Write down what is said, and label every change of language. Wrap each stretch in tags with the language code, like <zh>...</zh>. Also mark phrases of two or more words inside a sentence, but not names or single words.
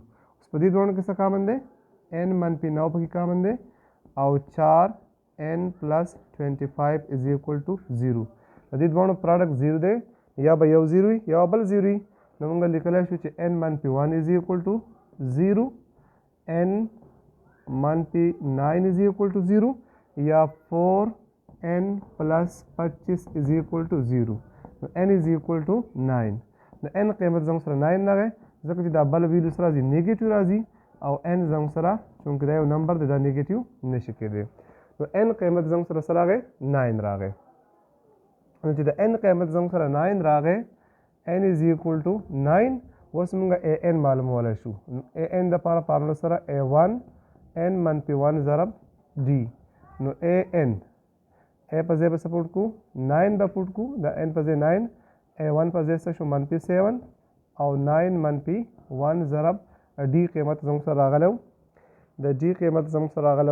<ps>اوس په دې دوانو کې څه کامن دی n منفي 9 پکې کامن دی او 4n پلس 25</ps> <en>is equal to 0.</en> <ps>د دې دوانو پراډکټ 0 دی یا به یو 0 وي یا بل 0 وي نو موږ لیکلی شو چې n منفي 1</ps> <en>is equal to 0</en> <ps>n मनफी 9</ps> <en>is equal to 0</en> <ps>या 4n</ps> <en>plus 25 is equal to 0</en> <ps>n</ps> <en>is equal to 9</en> <ps>न n قیمت زموږ سره 9 راغی ځکه چې دا بل ویلو سره راځي نیگیټیو راځي او n زموږ سره چونکه دا یو نمبر دی دا نیگیټیو نشي کېدی نو n قیمت زموږ سره سره راغی 9 راغی نو چې د n قیمت زموږ سره 9 راغی</ps> <en>n is equal to 9</en> <ps>اوس موږ an معلومولی شو an دپاره فارموله سره a1 n منفي 1 ضرب d نو an a په ځای به څه پوټ کړو 9 به پوټ کړو د n په ځای 9 a1 په ځای څه شو منفي 7 او 9 منفي 1 ضرب d قیمت زموږ سره راغلی د d قیمت زموږ سره راغلی</ps>